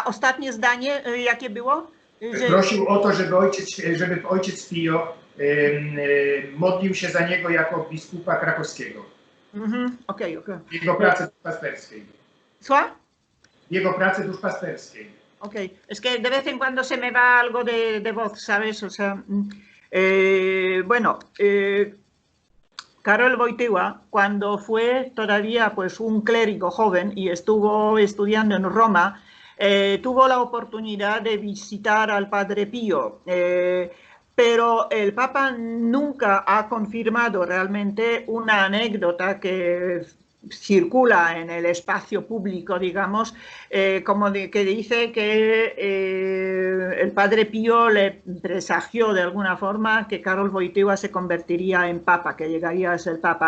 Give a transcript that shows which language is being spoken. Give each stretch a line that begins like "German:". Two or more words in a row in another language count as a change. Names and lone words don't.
Polish: Ostatnie zdanie, jakie było? Prosił o to, żeby ojciec Pio modlił się za niego jako biskupa krakowskiego. Okay. W jego pracy duszpasterskiej. ¿Cuál? W jego pracy duszpasterskiej.
Spanish: Ok, es que de vez en cuando se me va algo de voz, ¿sabes? O sea, Karol Wojtyła, cuando fue todavía pues un clérigo joven y estuvo estudiando en Roma, tuvo la oportunidad de visitar al Padre Pío, pero el Papa nunca ha confirmado realmente una anécdota que circula en el espacio público, digamos, que dice que el Padre Pío le presagió de alguna forma que Karol Wojtyła se convertiría en Papa, que llegaría a ser Papa.